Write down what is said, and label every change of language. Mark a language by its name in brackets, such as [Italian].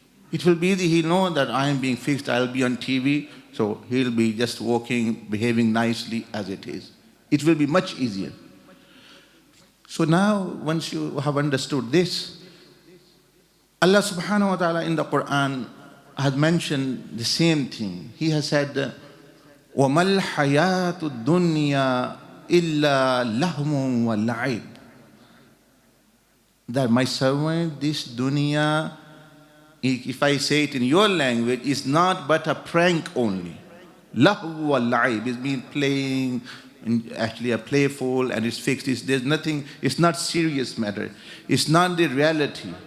[English] It will be easy, he'll know that I am being fixed, I'll be on TV, so he'll be just walking, behaving nicely as it is. It will be much easier. So now, once you have understood this, Allah subhanahu wa ta'ala in the Quran has mentioned the same thing. He has said, [Arabic] وَمَا الْحَيَاةُ الدُّنْيَا إِلَّا لَهْوٌ وَلَعِبٌ. [English] That my servant, this dunya, if I say it in your language, is not but a prank only. Lahu wa la'ib, it means playing, and actually a playful, and it's fixed. There's nothing, it's not serious matter. It's not the reality.